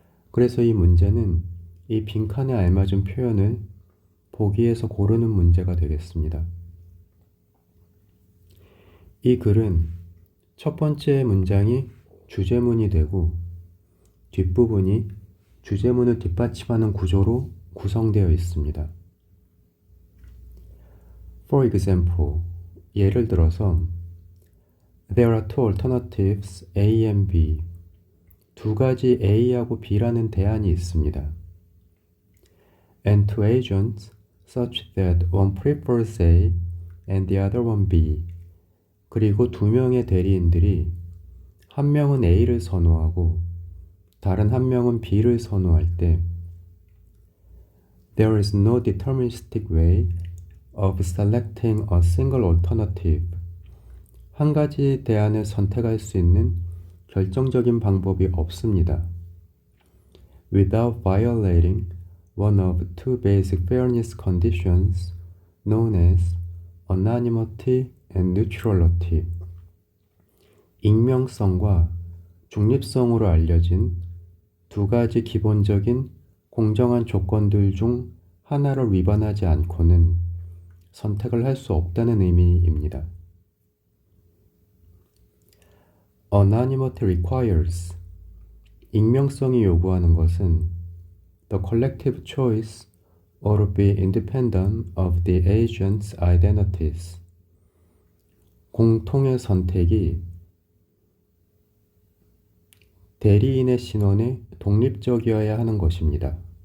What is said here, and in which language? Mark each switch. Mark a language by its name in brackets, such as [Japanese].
[Korean] 그래서 이 문제는 이 빈칸에 알맞은 표현을 보기에서 고르는 문제가 되겠습니다. 이 글은 첫 번째 문장이 주제문이 되고 뒷부분이 주제문을 뒷받침하는 구조로 구성되어 있습니다. [English] For example, [Korean] 예를 들어서 [English] There are two alternatives A and B. [Korean] 두 가지 A하고 B라는 대안이 있습니다. [English] And two agents such that one prefers A and the other one B. [Korean] 그리고 두 명의 대리인들이 한 명은 A를 선호하고 다른 한 명은 B를 선호할 때 [English] There is no deterministic way of selecting a single alternative. [Korean] 한 가지 대안을 선택할 수 있는 결정적인 방법이 없습니다. [English] Without violating one of two basic fairness conditions known as anonymity and neutrality. [Korean] 익명성과 중립성으로 알려진 두 가지 기본적인 공정한 조건들 중 하나를 위반하지 않고는 선택을 할 수 없다는 의미입니다. [English] Anonymity requires, [Korean] 익명성이 요구하는 것은 [English] the collective choice ought to be independent of the agent's identities. [Korean] 공통의 선택이 대리인의 신원에 독립적이어야 하는 것입니다.